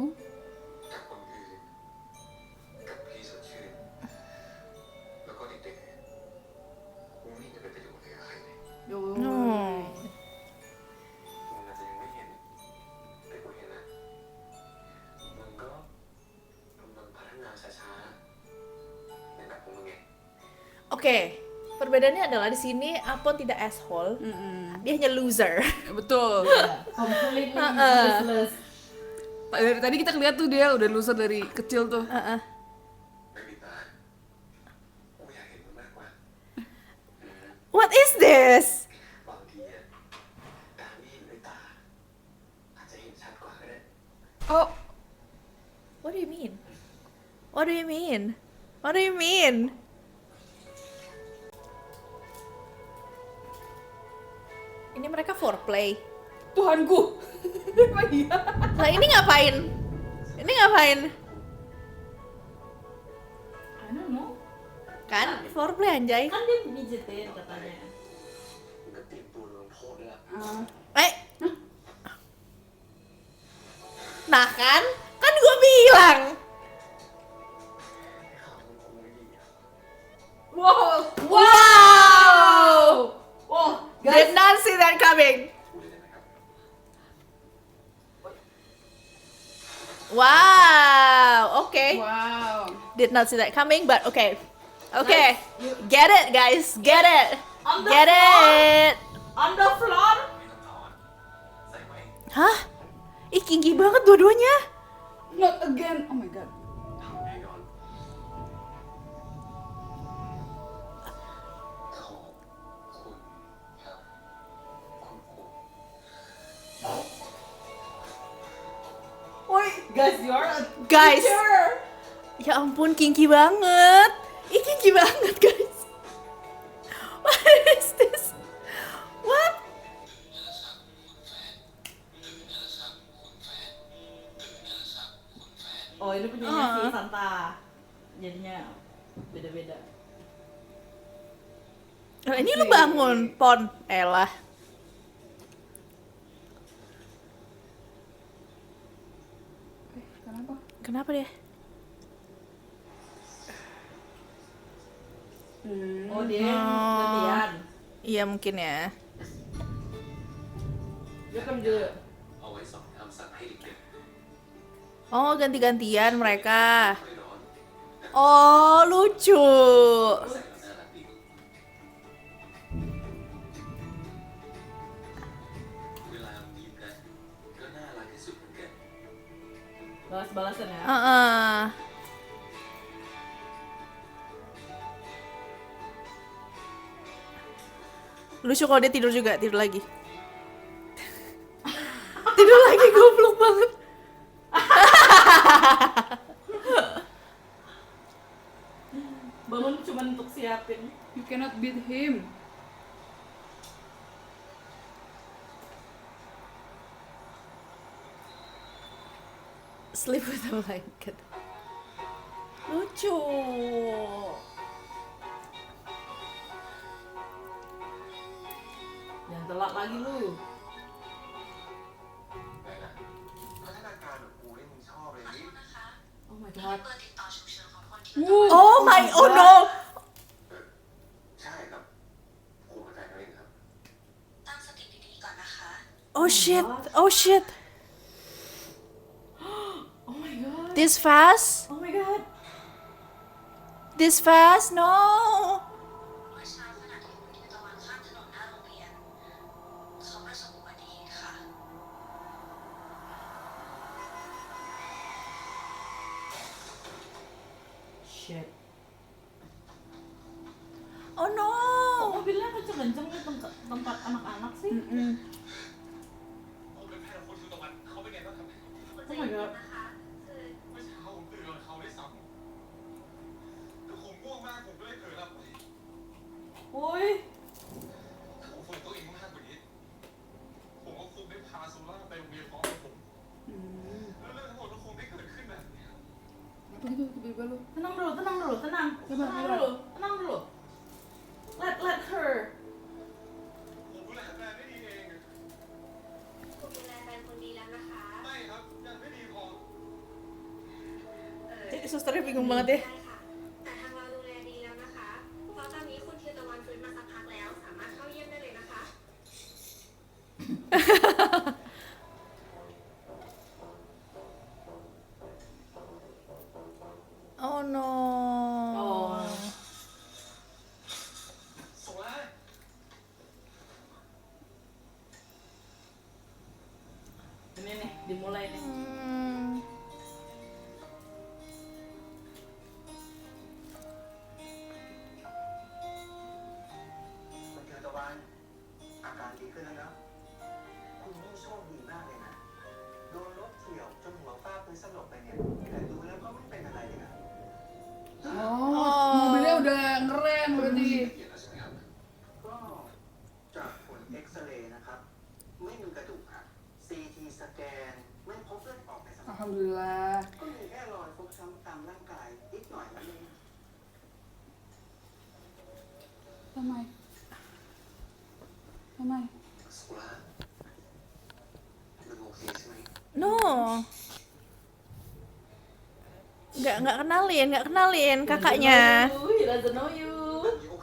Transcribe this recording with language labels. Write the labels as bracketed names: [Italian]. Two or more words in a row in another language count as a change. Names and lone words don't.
[Thai] กับคนอื่นกับพี่สดชื่นแล้วก็เด็กๆกูไม่เห็นจะเป็นประโยชน์เลยกับใครเลย Oh. มึงอาจจะยังไม่เห็นแต่กูเห็นนะมึงก็กำลังพัฒนาช้าๆในแบบของมึงไง [Indonesian] Oke, perbedaannya adalah di sini Apon tidak asshole, dia hanya loser. Betul. [English] completely Heeh. useless. [Indonesian] Dari tadi kita lihat tuh dia udah loser dari kecil tuh. [Thai] ไม่มีตากูอยากเห็นมึงมากกว่า [English] What is this? [Thai] บางทีอะการที่เห็นด้วยตาอาจจะเห็นชัดกว่าก็ได้ Oh, [English] What do you mean? What do you mean? What do you mean? [Indonesian] Ini mereka foreplay. Tuhanku. Emang iya. Nah, ini ngapain? Ini ngapain? [English] I don't know. [Indonesian] Kan foreplay anjay. Kan dia mijitin katanya. [Thai] มึงก็เตรียมตัวลงโทษด้วยล่ะ [Indonesian] Eh. Nah kan? Kan gue bilang. [Thai] ให้ข่าวมึงคงไม่ดีอะ [Indonesian] Udah Wow. Wow! Oh, [English] Did guys. not see that coming. [Thai] พูดได้ไหมครับ [English] Wow. Okay. Wow. Did not see that coming, but okay. Okay. Get it, guys. Get it. On the Get floor. it. On the floor. [Thai] ไม่ต้องถอนใส่ไว้ Hah? [Indonesian] Ih, tinggi banget dua-duanya. [English] Not again. Oh my god. [Thai] ทำแน่นอนขอบคุณครับคุณครู [English] Woi, guys, you are a Guys. teacher. [Indonesian] Ya ampun, kinky banget. Ih, kinky banget, [English] guys. What is this? What? [Indonesian] Oh, ini punyanya si Santa. Jadinya beda-beda. Nah, ini lu bangun, Pon. Elah. Kenapa? Kenapa dia? Oh, dia Oh. latihan. Iya mungkin ya. Dia kan dia. [Thai] เอาไว้สอนคำสั่งให้เด็ก [Indonesian] Oh, ganti-gantian mereka. [Thai] ๆไม่ร้อน [Indonesian] Oh, lucu. [Thai] ใส่แล้วน่ารักดีเวลายิ้มนะก็น่ารักที่สุดเหมือนกัน [Indonesian] Balas-balasan ya. Heeh. Lucu kalau dia tidur juga, tidur lagi. Tidur lagi, goblok banget. Bangun cuma untuk siapin. [English] You cannot beat him. Sleep with a blanket. [Indonesian] Lucu. Jangan telat lagi lu. [Thai] ไหนล่ะพัฒนาการแบบกูนี่มึงชอบเลยนี่ [English] Oh my god. [Thai] เบอร์ติดต่อฉุกเฉินของคนที่ [English] Oh my, oh no. [Thai] ใช่ครับครูเข้าใจแล้วเองครับ ตั้งสติดีๆก่อนนะคะ [English] Oh shit, oh shit. Oh my god. This fast? Oh my god. This fast? No. [Thai] เมื่อเช้าขณะที่คุณทิวตะวันข้ามถนนหน้าโรงเรียน เขาประสบอุบัติเหตุค่ะ [English] Shit. Oh [Indonesian] Kok [English] no. [Indonesian] mobilnya kenceng-kenceng di tempat anak-anak sih? [Thai] ผมเป็นแพทย์คนคือตะวันเขาเป็นไงบ้างครับ [English] Oh my god. [Thai] นะคะคือ เมื่อเช้าผมตื่นก่อนเขาได้ซ้ำแต่ผมง่วงมากผมก็เลยเผลอหลับไป Woi. ถ้าผมฝึกตัวเองมากกว่านี้ ผมก็คงได้พาโซล่าไปโรงเรียนพร้อมกับผม แล้วเรื่องทั้งหมดก็คงได้เกิดขึ้นแบบนี้ [Indonesian] Apa itu tiba-tiba lu? Tenang dulu, tenang dulu, tenang. Sabar, Tenang sabar. dulu, tenang dulu. [English] Let her. [Thai] ผมดูแลแฟนไม่ดีเอง คุณดูแลแฟนคนดีแล้วนะคะ ไม่ครับ ยังไม่ดีพอ [Indonesian] Jadi susternya bingung banget ya. [Thai] ได้ค่ะ แต่ทางเราดูแลดีแล้วนะคะ เพราะตอนนี้คุณทิวตะวันฟื้นมาสักพักแล้ว สามารถเข้าเยี่ยมได้เลยนะคะ [English] Oh no. Oh. [Thai] โซล่า [Indonesian] Ini nih, dimulai nih. Hmm. [Thai] คุณเทวตะวัน อาการดีขึ้นแล้วนะ คุณนี่โชคดีมากเลยนะ โดนรถเฉี่ยวจนหัวฟาดพื้นสลบไปเนี่ย แต่ดูแล้วก็ไม่เป็นอะไรเลยนะ [Indonesian] Oh, mobilnya udah ngerem berarti. [Thai] เกียรติแล้วใช่ไหมครับ ก็จากผลเอ็กซเรย์นะครับ ไม่มีกระดูกหัก [English] CT scan [Thai] ไม่พบเลือดออกในสมอง [Indonesian] Alhamdulillah. [Thai] ก็มีแค่รอยฟกช้ำตามร่างกายนิดหน่อยนั่นเอง [Indonesian] Ramai. Ramai. [Thai] โซล่ามึงโอเคใช่ไหม [English] No. [Indonesian] Nggak kenalin kakaknya. [English] He doesn't know you.